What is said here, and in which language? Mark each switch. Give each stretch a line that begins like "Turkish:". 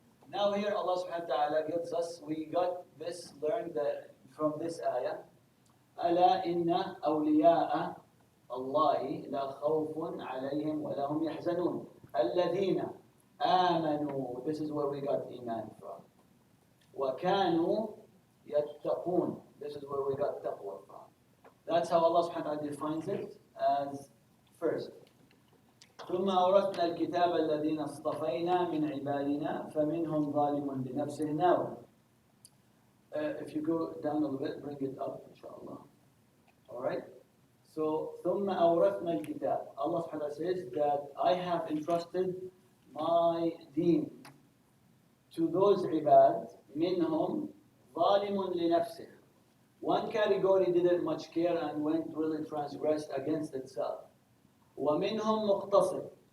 English: Now here Allah subhanahu wa ta'ala gives us, we got this, learned that from this ayah,
Arabic: أَلَا إِنَّ أَوْلِيَاءَ اللَّهِ لَا خَوْفٌ عَلَيْهِمْ وَلَا هُمْ يَحْزَنُونَ الَّذِينَ آمَنُوا.
English: This is where we got iman from.
Arabic: وَكَانُوا يَتَّقُونَ.
English: This is where we got taqwa from. That's how Allah subhanahu wa ta'ala defines it as first.
Arabic: ثم أورثنا الكتاب الذين اصطفينا من عبادنا فمنهم ظالم لنفسه.
English: Now, if you go down a little bit, bring it up, inshallah. All right.
Arabic: So ثم أورثنا الكتاب.
English: Allah subhanahu wa ta'ala says that I have entrusted my deen to those ibad.
Arabic: منهم ظالم لنفسه.
English: One category didn't much care and went really transgressed against itself.
Arabic: وَمِنْهُمْ مُقْتَصِدٌ.